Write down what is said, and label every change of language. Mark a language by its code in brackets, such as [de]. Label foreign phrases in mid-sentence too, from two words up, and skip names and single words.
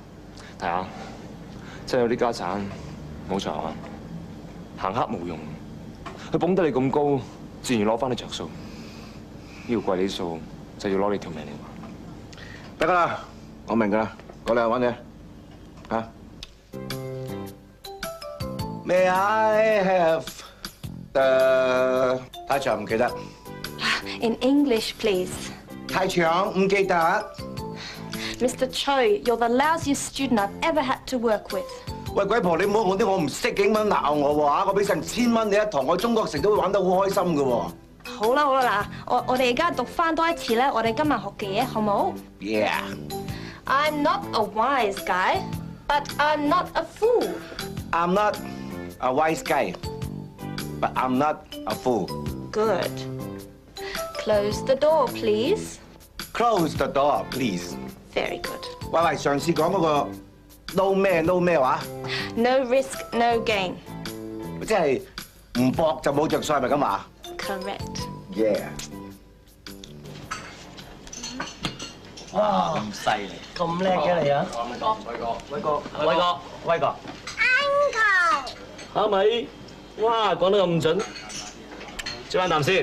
[yue] 睇下，真係有啲家產冇查啊，行黑冇用。佢捧得你咁高，自然攞翻你着數。要貴你數，就要攞你條命嚟還。得㗎啦，我明㗎啦，過嚟揾你嚇。 [en] May I have the [yue] 太長唔記得。 [en] In English, please. [yue] 太長唔記得。 [en] Mr. Choi, you're the lousiest student I've ever had to work with. [yue] 喂，鬼婆，你唔好用啲我唔識英文鬧我喎嚇！我俾成1000蚊你一堂，我中國城都會玩得好開心嘅喎。好啦，嗱，我哋而家讀翻多一次咧，我哋今日學嘅嘢，好冇 [en] ？Yeah. I'm not a wise guy, but I'm not a fool. I'm not a wise guy, but I'm not a fool. Good. Close the door, please. Close the door, please. Very good. [yue] 喂，上次講嗰個 no 咩話 [en] No risk, no gain. [yue] 即係唔搏就冇着數，係咪咁話 [en] Correct. Yeah. [yue] 哇，咁犀利，咁叻嘅你啊！威哥。 Uncle。蝦米，哇，講得咁準，啜翻啖先。